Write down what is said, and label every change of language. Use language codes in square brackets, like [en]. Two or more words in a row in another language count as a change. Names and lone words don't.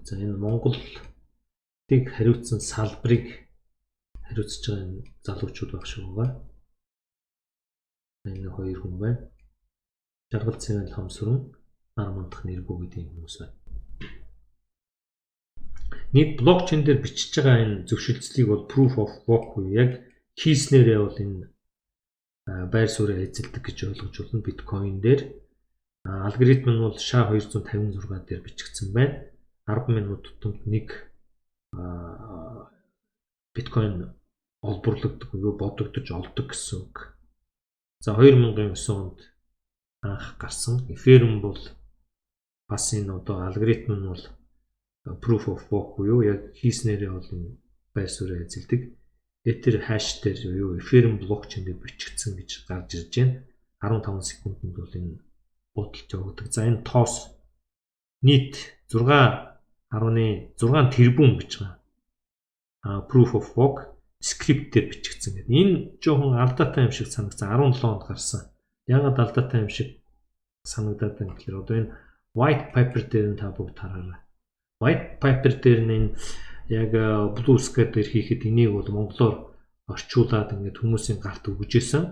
[mn] За энэ Монголыг хариуцсан салбарыг хариуцж байгаа залуучууд байх шиг байгаа. Энэ хоёр хүн байна. Жаргал цэвэн хам сүрэн нар мандах нэргүү гэдэг хүмүүс байна. Нэг блокчейн дээр бичиж байгаа энэ зөвшөлдслийг бол [en] proof of work [mn] буюу яг хийснээрээ бол энэ байр суурийг эзэлдэг гэж ойлгож болно биткойн дээр. Алгоритм нь бол SHA-256 дээр бичигдсэн байна. 10 минут тутамд нэг биткойн олборлогддог буюу бодогдож олдог гэсэн үг. За 2009 онд анх гарсан. Ethereum бол бас энэ одоо алгоритм нь бол [en] proof of work [mn] буюу яг хийснээрээ бол энэ байр суурийг эзэлдэг. [en] Ether hash [mn] дээр буюу Ethereum блокчейн дээр бичигдсэн гэж гарч ирж байна. 15 секундэд бол энэ бодолж явагддаг. За энэ тоос нийт 6.6 тэрбум гэж байгаа. [en] Proof of work [mn] скрипт дээр бичигдсэн гэдэг. Энэ жоохон алдаатай юм шиг санагдсан. 17 онд гарсан. Ягаад алдаатай юм шиг санагдаад байна гэхээр одоо энэ [en] white paper [mn] дээр нь та бүгд хараарай. [en] White paper [mn] дээр нь яг Blue Sky дээр хийхэд энийг бол монголоор орчуулад ингээд хүмүүсийн гарт өгжсэн.